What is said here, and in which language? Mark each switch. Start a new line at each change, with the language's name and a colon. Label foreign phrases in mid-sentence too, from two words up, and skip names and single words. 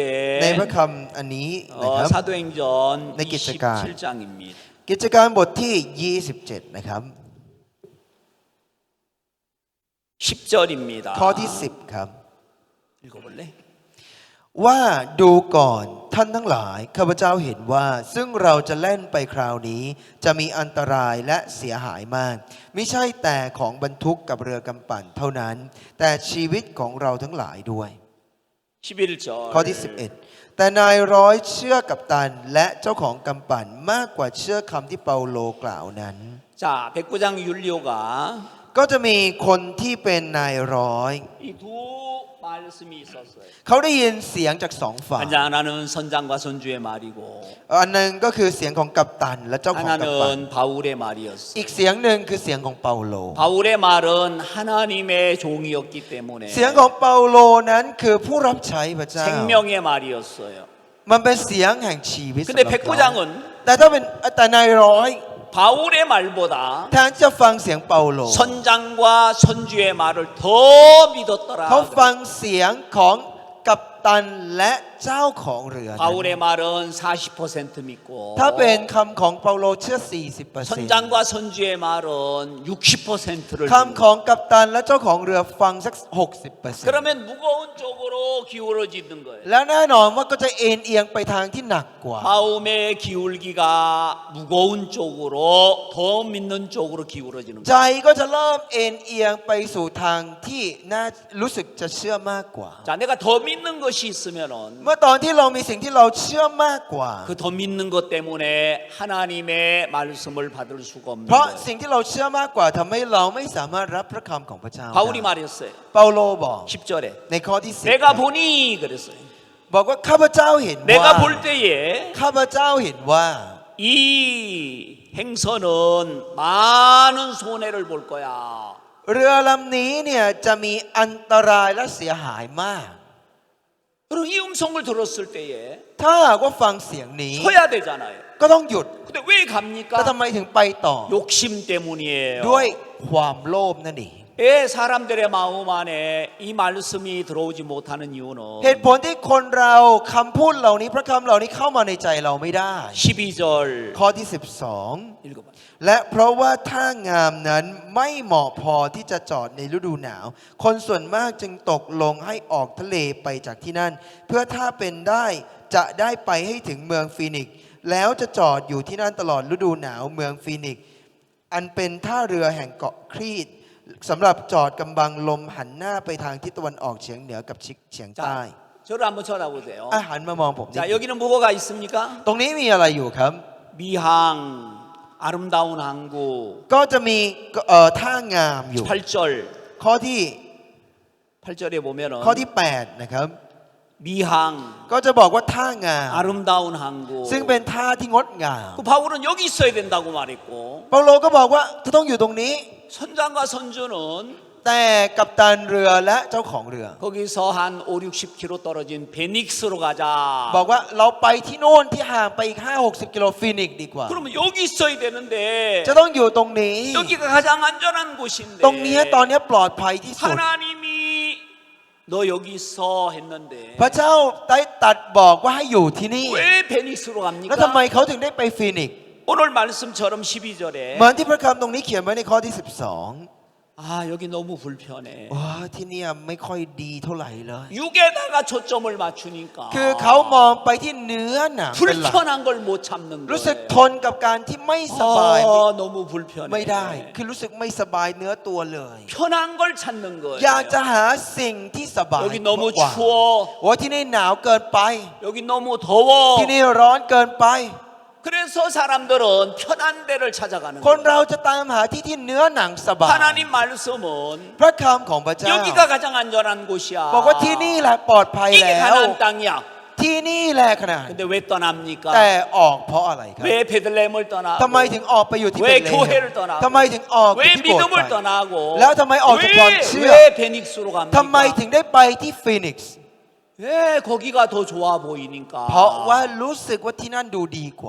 Thai: ในพระคำอันนี้นะครับ
Korean: 사도행전 내 기적관. 27장입니다.
Thai: กิจการบทที่ 27 นะครับ
Korean: 10절입니다.
Thai: ข้อที่ 10 ครับ
Korean: 읽어볼래?
Thai: ว่าดูก่อนท่านทั้งหลายข้าพเจ้าเห็นว่า ซึ่งเราจะเล่นไปคราวนี้ จะมีอันตรายและเสียหายมากไม่ใช่แต่ของบรรทุกกับเรือกำปั่นเท่านั้น แต่ชีวิตของเราทั้งหลายด้วย
Korean: 11절.
Thai: ข้อที่ 11 แต่นายร้อยเชื่อกัปตันและเจ้าของกำปั่นมากกว่าเชื่อคำที่เปาโลกล่าวนั้น
Korean: 자, 백부장 율리오가
Thai: ก็จะมีคนที่เป็นนายร้อย
Korean: 이 두 말씀이 있었어요.
Thai: เขาได้ยินเสียงจากสองฝ่าย
Korean: 하나는 선장과 선주의 말이고
Thai: อันหนึงก็คือเสียงของกัปตันและเจ้าของกำปั่น
Korean: 하나는 바울의 말이었어요.
Thai: อีกเสียงหนึ่งคือเสียงของเปาโล
Korean: 바울의 말은 하나님의 종이었기 때문에
Thai: เสียงของเปาโลนั้นคือผู้รับใช้พระเจ้า
Korean: 생명의 말이었어요.
Thai: มันเป็นเสียงแห่งชีวิตสำห
Korean: 근데
Thai: รับเรา
Korean: 백부장은
Thai: แต่ถ้าเป็นแต่นายร้อย
Korean: 바울의 말보다
Thai: แทนจะฟังเสียงเปาโล
Korean: 선장과 선주의 말을 더 믿었더라.
Thai: เขาฟังเสียงของกัปตันและเจ้าของเรือนั้น
Korean: 바울의 말은 40% 믿고
Thai: ถ้าเป็นคำของเปาโลเชื่อ 40%
Korean: 선장과 선주의 말은 60%를
Thai: คำของกัปตันและเจ้าของเรือฟังสัก 60%
Korean: 그러면 무거운 쪽으로 기울어지는 거예요.
Thai: แล้วแน่นอนว่าก็จะเอ็นเอียงไปทางที่หนักกว่า
Korean: 마음의 기울기가 무거운 쪽으로 더 믿는 쪽으로 기울어지는
Thai: ใจ
Korean: 거예요.
Thai: ก็จะเริ่มเอ็นเอียงไปสู่ทางที่น่ารู้สึกจะเชื่อมากกว่า
Korean: 자, 내가 더 믿는 것이 있으면은
Thai: เมื่อตอนที่เรามีสิ่งที่เราเชื่อมากกว่า
Korean: 그 더 믿는 것 때문에 하나님의 말씀을 받을 수가 없는
Thai: เพราะ
Korean: 거예요.
Thai: สิ่งที่เราเชื่อมากกว่าทำให้เราไม่สามารถรับพระคำของพระเจ้า
Korean: 바울이
Thai: ได้
Korean: 말했어요.
Thai: เปาโลบอก
Korean: 10절에
Thai: ในข้อที่
Korean: 내가 보니 그랬어요.
Thai: 10 บอกว่าข้าพเจ้าเห็นว่า
Korean: 내가 볼 때에
Thai: ข้าพเจ้าเห็นว่า
Korean: 이 행선은 많은 손해를 볼 거야.
Thai: เรือลำนี้เนี่ยจะมีอันตรายและเสียหายมาก
Korean: 그리고 이 음성을 들었을 때에
Thai: ถ้าหากว่าฟังเสียงนี้
Korean: 서야 되잖아요.
Thai: ก็ต้องหยุด
Korean: 근데 왜
Thai: แต่ทำ
Korean: 갑니까?
Thai: ไมถึงไปต่อ
Korean: 욕심 때문이에요.
Thai: ด้วยความโลภนั่นเอง
Korean: 왜 사람들의 마음 안에 이 말씀이 들어오지 못하는 이유는
Thai: เหตุผลที่คนเราคำพูดเหล่านี้พระคำเหล่านี้เข้ามาในใจเราไม่ได้
Korean: 12절
Thai: ข้อที่
Korean: 읽어봐.
Thai: 12 และเพราะว่าท่างามนั้นไม่เหมาะพอที่จะจอดในฤดูหนาว คนส่วนมากจึงตกลงให้ออกทะเลไปจากที่นั่น เพื่อถ้าเป็นได้จะได้ไปให้ถึงเมืองฟีนิกซ์แล้วจะจอดอยู่ที่นั่นตลอดฤดูหนาวเมืองฟีนิกซ์อันเป็นท่าเรือแห่งเกาะครีตสำหรับจอดกำบังลมหันหน้าไปทางทิศตะวันออกเฉียงเหนือกับเฉียงใต้
Korean: 자, 저를 한번 쳐다보세요.
Thai: หันมามองผม
Korean: 자,
Thai: ดิ
Korean: 여기는 뭐가 있습니까?
Thai: ตรงนี้มีอะไรอยู่ครับ
Korean: 미항, 아름다운 항구,
Thai: ก็จะมีท่างามอยู่
Korean: 8절.
Thai: ข้อที่
Korean: 8절에 보면은
Thai: ข้อที่ 8 นะครับ
Korean: 미항,
Thai: ก็จะบอกว่าท่างาม
Korean: 아름다운 항구.
Thai: ซึ่งเป็นท่าที่งดงาม
Korean: 그 바울은 여기 있어야 된다고 말했고
Thai: เปาโลก็บอกว่าเธอต้องอยู่ตรงนี้
Korean: 선장과 선주는
Thai: แต่กัปตันเรือและเจ้าของเรือ
Korean: 거기서 한 5, 60km 떨어진 베닉스로 가자.
Thai: บอกว่าเราไปที่โน่นที่ห่างไปอีก 5-60 กิโลฟีนิกซ์ดีกว่า
Korean: 그러면 여기 있어야 되는데
Thai: จะต้องอยู่ตรงนี้
Korean: 여기가 가장 안전한 곳인데
Thai: ตรงนี้ตอนนี้ปลอดภัยที่สุด
Korean: 하나님이 너 여기 있어 했는데
Thai: พระเจ้าได้ตรัดบอกว่าให้อยู่ที่นี่
Korean: 왜 베닉스로
Thai: แล้วทำไม
Korean: 갑니까?
Thai: เขาถึงได้ไปฟีนิกซ์
Korean: 오늘 말씀처럼 12절에
Thai: เหมือนที่พระคำตรงนี้เขียนไว้ในข้อที่ 12
Korean: 아 여기 너무 불편해.
Thai: ว้าที่เนี่ยไม่ค่อยดีเท่าไหร่เลย
Korean: 육에다가 초점을 맞추니까
Thai: คือเขามองไปที่เนื้อหนังเป็นหลัก
Korean: 불편한 걸 못 참는
Thai: รู้สึกท
Korean: 거예요.
Thai: นกับการที่ไม่สบาย
Korean: 너무 불편해.
Thai: ไม่ได้ คือรู้สึกไม่สบายเนื้อตัวเลย
Korean: 편한 걸 찾는 거예요.
Thai: อยากจะหาสิ่งที่สบาย
Korean: 여기 너무
Thai: กว่า
Korean: 추워.
Thai: โอ้ที่นี่หนาวเกินไป
Korean: 여기 너무 더워.
Thai: ที่นี่ร้อนเกินไป
Korean: 그래서 사람들은 편한 데를 찾아가는
Thai: คน
Korean: 거예요.
Thai: เราจะตามหาที่ที่เนื้อหนังสบาย
Korean: 하나님 말씀은
Thai: พระคำของพระเจ้า
Korean: 여기가 가장 안전한 곳이야.
Thai: บอกว่าที่นี่แหละปลอดภัย
Korean: 이게
Thai: แล้ว
Korean: 가나안 땅이야.
Thai: ที่นี่แหละขนาด
Korean: 근데 왜 떠납니까?
Thai: แต่ออกเพราะอะไรครับ
Korean: 왜 베들레헴을 떠나고?
Thai: ทำไมถึงออกไปอยู่ที่ เว เบธเล
Korean: 교회를
Thai: เฮ
Korean: 떠나고
Thai: มทำไมถึงออกไป
Korean: 왜
Thai: ที่โบสถ์
Korean: 믿음을
Thai: ไป
Korean: 떠나고?
Thai: แล้วทำไมออกจากความเชื่อ
Korean: 왜 베닉스로
Thai: ทำไม
Korean: 갑니까?
Thai: ถึงได้ไปที่ฟีนิกซ์
Korean: 왜 거기가 더 좋아 보이니까?
Thai: เพราะว่ารู้สึกว่าที่นั่นดูดีกว่า